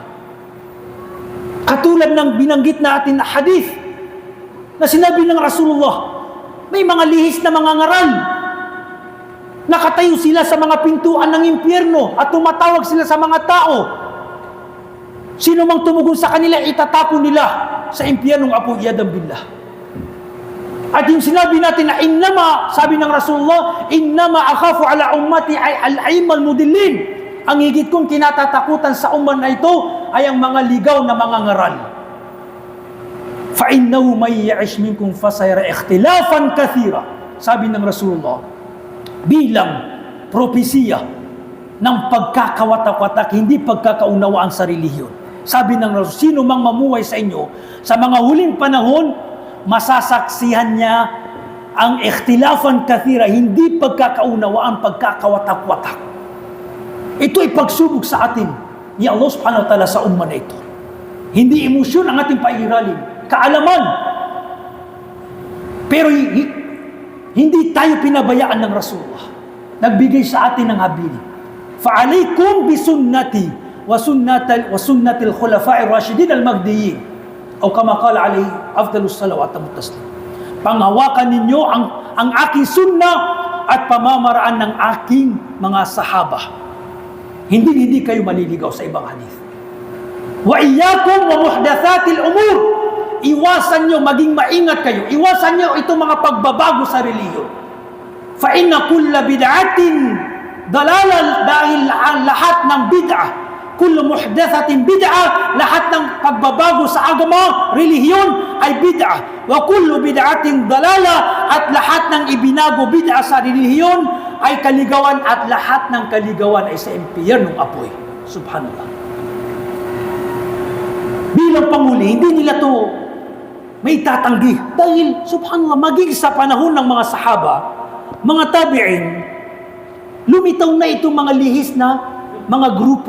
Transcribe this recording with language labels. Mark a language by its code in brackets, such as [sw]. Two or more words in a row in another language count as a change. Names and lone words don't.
[tl] Katulad ng binanggit natin na hadith na sinabi ng Rasulullah, may mga lihis na mga ngaral. Nakatayo sila sa mga pintuan ng impyerno at tumatawag sila sa mga tao Sino mang tumugon sa kanila, itatapon nila sa impyernong apoy, [ar] عياذا بالله. [tl] At yung sinabi natin na innama, sabi ng Rasulullah, [ar] إنما أخاف على أمتي الأئمة المضلين. [tl] Ang higit kong kinatatakutan sa umman na ito ay ang mga ligaw na mga ngaral. [ar] فَإِنَّهُ مَنْ يَعِشْ مِنْكُمْ فَسَيَرَ اخْتِلَافًا كَثِيرًا. [tl] Sabi ng Rasulullah, bilang propesiya ng pagkakawatak-watak, hindi pagkakaunawaan sa relihiyon. Sabi ng Rasul, sino mang mamuhay sa inyo sa mga huling panahon, masasaksihan niya ang [ar] اختلافا كثيرا, [tl] hindi pagkakaunawaan, pagkakawatak-watak. Ito ay pagsubok sa atin ni Allah [ar] سبحانه وتعالى [tl] sa umma na ito. Hindi emosyon ang ating pairalin, kaalaman. Pero hindi tayo pinabayaan ng Rasulullah. Nagbigay sa atin ng habilin. [ar] فَعَلَيْكُمْ بِسُنَّتِي وَسُنَّةِ الْخُلَفَاءِ الرَّاشِدِينَ الْمَهْدِيِّينَ o كما قال عليه أفضل الصلاة والتسليم. [tl] Panghawakan ninyo ang aking sunna at pamamaraan ng aking mga sahaba. Hindi kayo maliligaw sa ibang hadith. [ar] وإياكم ومحدثات الأمور. [tl] Iwasan nyo, maging maingat kayo. Iwasan nyo itong mga pagbabago sa relihiyon. [ar] فإن كل بدعة ضلالة, [tl] dahil lahat ng bid'ah, [ar] كل محدثة بدعة, [tl] lahat ng pagbabago sa agama, relihiyon ay bid'ah. [ar] وكل بدعة ضلالة, [tl] at lahat ng ibinago bid'ah sa relihiyon ay kaligawan, at lahat ng kaligawan ay sa impyernong apoy. Subhanallah. Bilang panguli, hindi nila to may tatanggi. Dahil, subhanallah, maging sa panahon ng mga sahaba, mga tabi'in, lumitaw na itong mga lihis na mga grupo.